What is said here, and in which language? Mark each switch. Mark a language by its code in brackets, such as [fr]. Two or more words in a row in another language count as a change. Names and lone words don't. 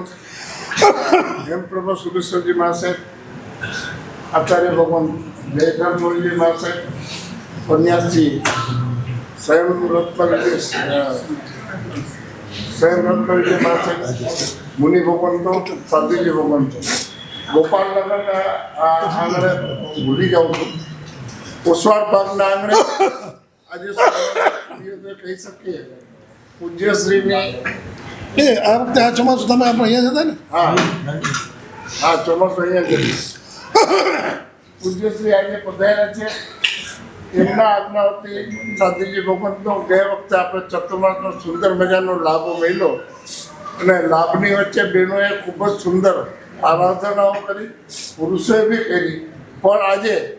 [gu] હેમ પ્રભુ સુરેશ્વરજી મહાશય આચાર્ય ભગવંત જયધર મોહનજી મહાશય સન્યાસી સ્વયં રત્નવિજય મહાશય મુનિ ભગવંતો સાધુજી ભગવંત ગોપાલ નગર આંગણે ભૂલી જાઉં ઓસવાડ બાગના આંગણે આજ કહી શકીએ પૂજ્ય શ્રી ને આ વખતે આ ચોમાસું તમે આપણે અહીંયા જતા ને હા ચોમાસું અહીંયા જઈશ પૂજ્યશ્રી આજે પધાર્યા છે એમના આજ્ઞાવતી સાધુજી ભગવંતનો ગયા વખતે આપણે ચતુર્માસનો સુંદર મજાનો લાભ મળ્યો અને લાભની વચ્ચે બહેનોએ ખૂબ જ સુંદર આરાધનાઓ કરી પુરુષોએ બી કરી પણ આજે